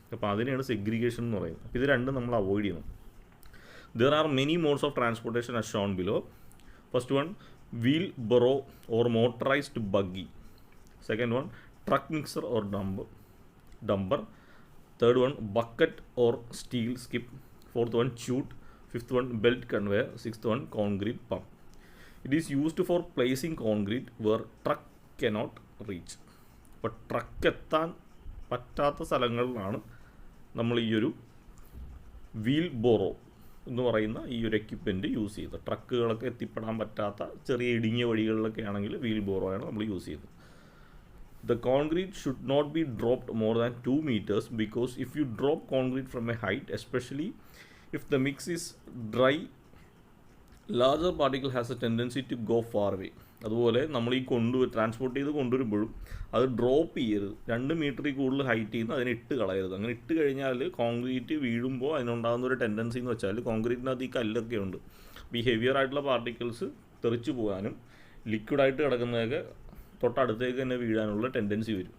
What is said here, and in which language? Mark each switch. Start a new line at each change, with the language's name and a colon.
Malayalam: അപ്പോൾ അതിനെയാണ് സെഗ്രിഗേഷൻ എന്ന് പറയുന്നത്. അപ്പോൾ ഇത് രണ്ടും നമ്മൾ അവോയ്ഡ് ചെയ്യണം.
English: There are many modes of transportation as shown below. First one, wheelbarrow or motorised buggy. Second one, truck mixer or dumper. Third one, bucket or steel skip. Fourth one, chute. Fifth one, belt conveyor. Sixth one, concrete pump. It is used for placing concrete where truck cannot reach.
Malayalam: അപ്പോൾ truck എത്താൻ പറ്റാത്ത സ്ഥലങ്ങളിലാണ് നമ്മൾ ഈ ഒരു wheel borrow എന്ന് പറയുന്ന ഈ ഒരു എക്യുപ്മെൻറ്റ് യൂസ് ചെയ്തത്. ട്രക്കുകളൊക്കെ എത്തിപ്പെടാൻ പറ്റാത്ത ചെറിയ ഇടുങ്ങിയ വഴികളിലൊക്കെ ആണെങ്കിൽ വീൽ ബോറോയാണ് നമ്മൾ യൂസ് ചെയ്തത്.
English: The concrete should not be dropped more than 2 meters because if you drop concrete from a height, especially if the mix is dry, larger particle has a tendency to go far away.
Malayalam: അതുപോലെ നമ്മൾ ഈ transport ചെയ്ത് കൊണ്ടുവരുമ്പോഴും അത് drop ചെയ്യരുത്. 2 മീറ്ററിൽ കൂടുതൽ height ചെയ്യുന്ന അതിനെ ഇട്ട് കളയരുത്. അങ്ങനെ ഇട്ട് കഴിഞ്ഞാൽ കോൺക്രീറ്റ് വീഴുമ്പോൾ അതിനുണ്ടാകുന്ന ഒരു ടെൻഡൻസി എന്ന് വെച്ചാൽ കോൺക്രീറ്റിനകത്ത് ഈ കല്ലൊക്കെ ഉണ്ട്. അപ്പോൾ ഈ ഹെവിയർ ആയിട്ടുള്ള പാർട്ടിക്കിൾസ് തെറിച്ച് പോകാനും ലിക്വിഡായിട്ട് കിടക്കുന്നതൊക്കെ തൊട്ടടുത്തേക്ക് തന്നെ വീഴാനുള്ള ടെൻഡൻസി വരും.